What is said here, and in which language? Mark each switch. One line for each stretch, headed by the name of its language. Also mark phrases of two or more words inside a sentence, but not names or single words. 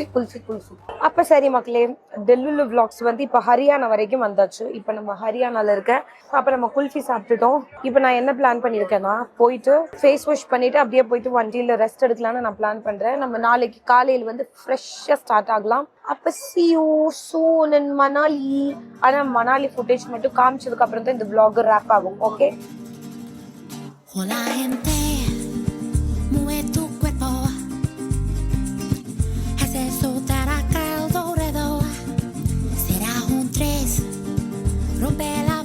Tamil: அப்ப சரி மக்களே, டெல்லுலு வ்ளாக்ஸ் வந்து இப்போ ஹரியானா வரைக்கும் வந்தாச்சு. இப்போ நம்ம ஹரியானால இருக்க. அப்போ நம்ம குல்ஃபி சாப்பிட்டுட்டோம். இப்போ நான் என்ன பிளான் பண்ணியிருக்கேன்னா, போயிட்டு
English: face wash
Tamil: பண்ணிட்டு அப்படியே போயிட்டு வண்டியில் ரெஸ்ட் எடுக்கலான்னு நான் பிளான் பண்ணுறேன். நம்ம நாளைக்கு காலையில் வந்து ஃப்ரெஷ்ஷாக ஸ்டார்ட் ஆகலாம். அப்போ
English: see you soon in
Tamil: மணாலி. ஆனால் மணாலி ஃபுட்டேஜ் மட்டும் காமிச்சதுக்கு அப்புறம் தான் இந்த
English: vlog wrap
Tamil: ஆகும். ஓகே.
Spanish: Hola gente, mueve tu cuerpo, hace soltar acá el dorado, será un 3, rompe